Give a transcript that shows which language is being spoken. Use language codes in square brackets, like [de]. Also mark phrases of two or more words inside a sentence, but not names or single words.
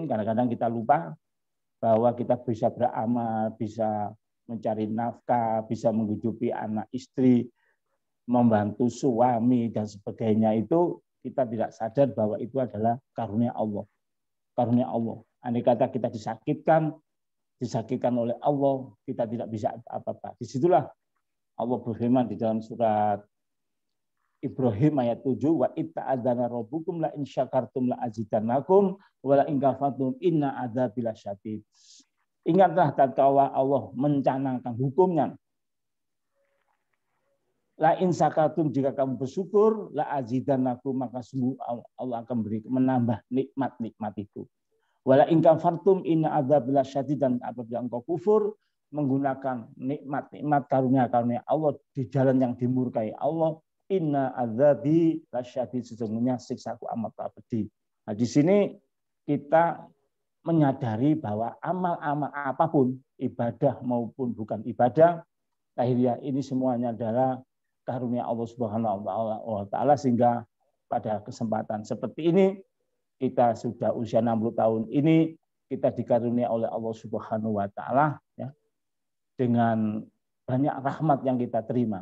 [id] Kadang-kadang kita lupa bahwa kita bisa beramal, bisa mencari nafkah, bisa menghidupi anak istri, membantu suami dan sebagainya, itu kita tidak sadar bahwa itu adalah karunia Allah. Karunia Allah. Andai kata kita disakitkan oleh Allah, kita tidak bisa apa-apa. Disitulah Allah berfirman di dalam surat Ibrahim ayat 7, [ar] وإذ تأذن ربكم لئن شكرتم لأزيدنكم ولئن كفرتم إن عذابي لشديد. [id] Ingatlah tatkala Allah mencanangkan hukumnya. [ar] لئن شكرتم, [id] jika kamu bersyukur, [ar] لأزيدنكم, [id] maka sungguh Allah akan beri menambah nikmat-nikmat itu. [ar] ولئن كفرتم إن عذابي لشديد, [id] dan apabila engkau kufur menggunakan nikmat-nikmat karunia-karunia Allah di jalan yang dimurkai Allah, [ar] إن عذابي لشديد, [id] sesungguhnya siksaku amat pedih. Nah, di sini kita menyadari bahwa amal-amal apapun, ibadah maupun bukan ibadah, lahiriah ini semuanya adalah karunia Allah [ar] سبحانه وتعالى, [id] sehingga pada kesempatan seperti ini kita sudah usia 60 tahun ini kita dikarunia oleh Allah [ar] سبحانه وتعالى [id] ya, dengan banyak rahmat yang kita terima.